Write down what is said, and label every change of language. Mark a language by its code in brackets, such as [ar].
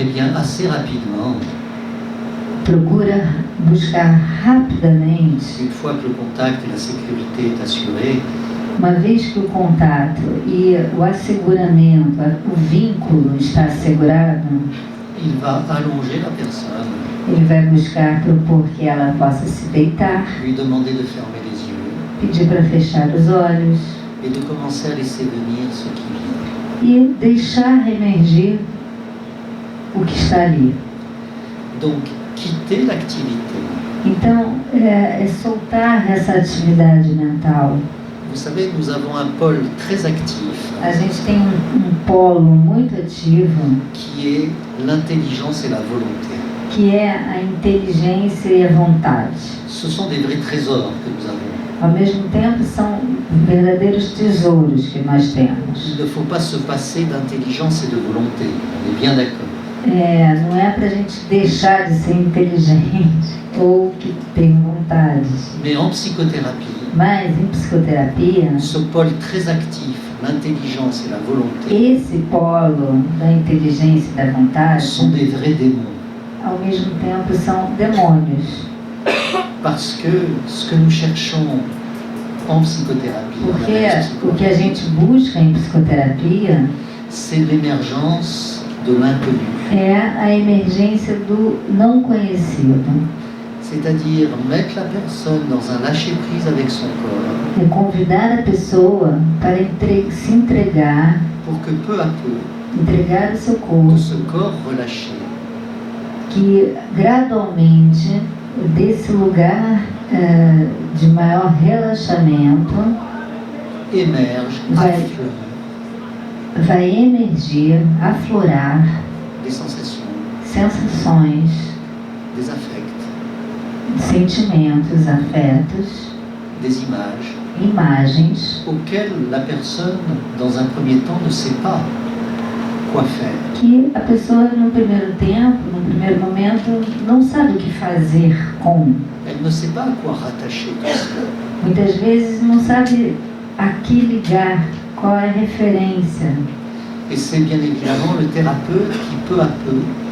[fr] Eh bien, assez rapidement, [pt] Procura buscar rapidamente, [fr] une fois que le contact et la sécurité est assuré, [pt] uma vez que o contato e o asseguramento, o vínculo está assegurado, [fr] il va allonger la personne, [pt] ele vai buscar propor que ela possa se deitar, [fr] lui demander de fermer les yeux [pt] pedir para fechar os olhos [fr] et de commencer à laisser venir ce qui vient. [pt] e deixar emergir o que está ali. [fr] Donc, quitter l'activité. [pt] Então, é soltar essa atividade mental. [fr] Vous savez, nous avons un pôle très actif [pt] A gente tem um polo muito ativo, [fr] qui est l'intelligence et la volonté. [pt] que é a inteligência e a vontade. [fr] Ce sont des vrais trésors que nous avons. [pt] Ao mesmo tempo, são verdadeiros tesouros que nós temos. [fr] Il ne faut pas se passer d'intelligence et de volonté, on est bien d'accord. [pt] Não é para a gente deixar de ser inteligente ou que tem vontade. [fr] Mais en psychothérapie, [pt] Mas em psicoterapia, [fr] ce pôle très actif, l'intelligence et la volonté, [pt] esse polo da inteligência e da vontade, [fr] sont des vrais démons. [pt] ao mesmo tempo, são demônios. [fr] Parce que ce que nous cherchons en psychothérapie, en [pt] Porque [fr] analyse [pt] o que a gente busca em psicoterapia [fr] c'est l'émergence de l'inconnu. [pt] é a emergência do não conhecido. [fr] C'est-à-dire mettre la personne dans un lâcher-prise avec son corps [pt] É convidar a pessoa para se entregar, [fr] pour que peu à peu, [pt] entregar o seu [fr] de [pt] corpo, [fr] ce corps relâché, [pt] que gradualmente desse lugar de maior relaxamento [fr] émerge, Ouais. affleure [pt] vai emergir, aflorar [fr] des sensations, [pt] sensações, [fr] des affects, [pt] sentimentos, afetos, [fr] des images [pt] imagens [fr] auxquelles la personne, dans un premier temps, ne sait pas quoi faire. [pt] que a pessoa no primeiro tempo, no primeiro momento, não sabe o que fazer com. [fr] Elle ne sait pas à quoi rattacher tout cela. [pt] Muitas vezes não sabe a que ligar, qual é a referência. [fr] Et c'est bien évidemment le thérapeute qui, peu à peu,